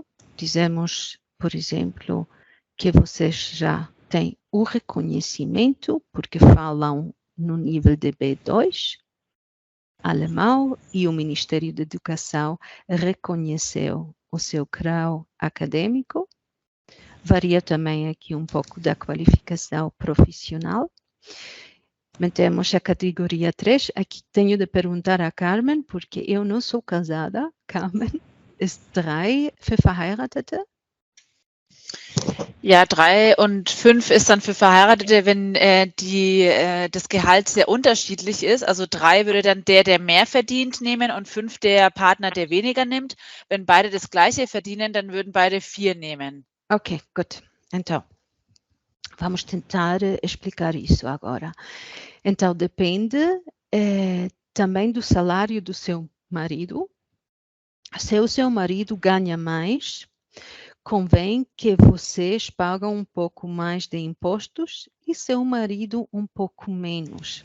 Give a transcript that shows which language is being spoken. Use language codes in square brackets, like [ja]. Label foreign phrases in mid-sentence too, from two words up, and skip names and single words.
[pt] Dizemos, por exemplo, que vocês já têm o reconhecimento, porque falam no nível de B2, alemão, e o Ministério da Educação reconheceu o seu grau acadêmico. Varia também aqui um pouco da qualificação profissional. Temos a categoria 3. Aqui tenho de perguntar a Carmen, porque eu não sou casada. Carmen, [de] ist 3 für Verheiratete? Ja, 3 und 5 ist dann für Verheiratete, wenn das Gehalt sehr unterschiedlich ist. Also 3 würde dann der mehr verdient, nehmen und 5 der Partner, der weniger nimmt. Wenn beide das Gleiche verdienen, dann würden beide 4 nehmen. Ok, gut. [pt] Então, vamos tentar explicar isso agora. Então, depende também do salário do seu marido. Se o seu marido ganha mais, convém que vocês pagam um pouco mais de impostos e seu marido um pouco menos.